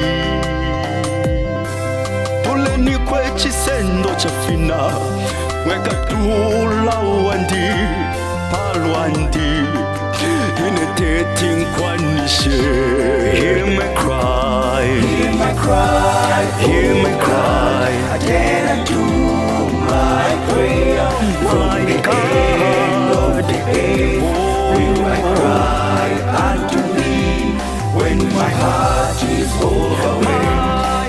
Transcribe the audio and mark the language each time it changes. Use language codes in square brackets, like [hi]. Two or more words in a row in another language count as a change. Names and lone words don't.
[bem] tuleni kwechisendo chafina mweka tula wandi palwandi ineteti nkwanishe. [en] Hear my cry, Hear my cry, hear my cry. again unto my prayer from the end of the age. Will I cry unto thee when my heart is overwhelmed?